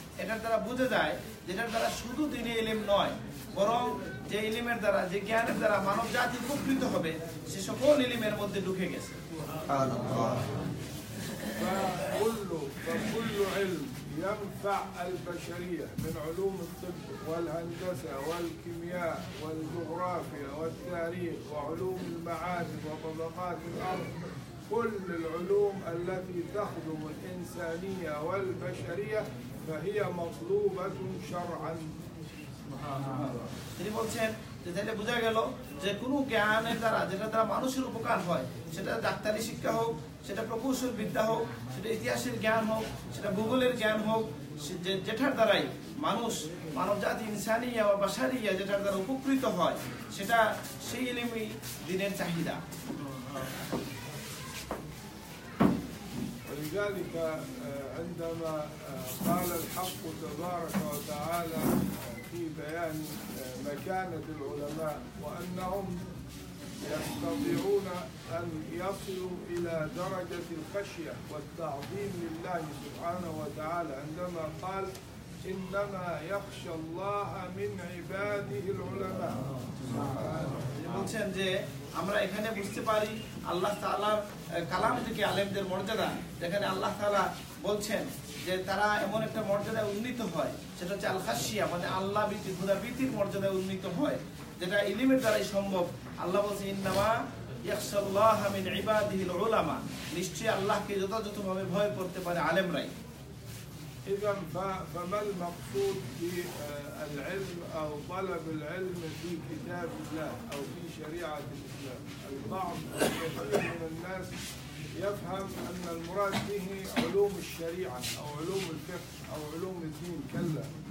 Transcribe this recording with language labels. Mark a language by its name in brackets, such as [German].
[Bangla] এটার দ্বারা বোঝা যায় যেটার দ্বারা শুধু দ্বীনি ইলম নয়, বরং যে ইলমের দ্বারা, যে জ্ঞানের দ্বারা মানব জাতি উপকৃত হবে, সে সকল ইলমের মধ্যে ঢুকে গেছে। [Arabic] فكل علم ينفع البشرية من علوم الطب والهندسة والكيمياء والجغرافيا والتاريخ وعلوم المعادن وطبقات الأرض، كل العلوم التي تخدم الإنسانية والبشرية فهي مطلوبة شرعا. [Bangla] তিনি বলছেন যে তাহলে বোঝা গেল যে কোনো জ্ঞানের দ্বারা, যেটা দ্বারা মানুষের উপকার হয়, সেটা ডাক্তারি শিক্ষা হোক, সেটা প্রকৌশল বিদ্যা হোক, সেটা ইতিহাসের জ্ঞান হোক, সেটা ভূগোলের জ্ঞান হোক, যেটার দ্বারাই মানব জাতি ইনসানিয়া বা বাশারিয়া যেটার দ্বারা উপকৃত হয়, সেটা সেই ইলমই দিনের চাহিদা। [Arabic] ولذلك عندما قال الحق تبارك وتعالى في بيان مكانة العلماء وأنهم يستطيعون أن يصلوا إلى درجة الخشية والتعظيم لله سبحانه وتعالى، عندما قال إنما يخشى الله من عباده العلماء. [Bangla] বলছেন যে আমরা এখানে বুঝতে পারি আল্লাহ তাআলার কালাম থেকে আলেমদের মর্যাদা, যেখানে আল্লাহ তাআলা বলছেন যে তারা এমন একটা মর্যাদায় উন্নীত হয়, সেটা হচ্ছে আল খাশিয়া, মানে আল্লাহ ভীতি, খোদা ভীতির মর্যাদায় উন্নীত হয়, যেটা ইলমের দ্বারাই সম্ভব। আল্লাহ বলছে [Arabic] ইন্নামা ইয়াখশাল্লাহা মিন ইবাদিহিল উলামা, [Bangla] নিশ্চয়ই আল্লাহকে যথাযথভাবে ভয় করতে পারে আলেমরাই। [Arabic] إذا فما المقصود بالعلم أو طلب العلم في كتاب الله أو في شريعة الإسلام؟ البعض كثير من الناس يفهم أن المراد به علوم الشريعة أو علوم الفقه أو علوم الدين، كلا،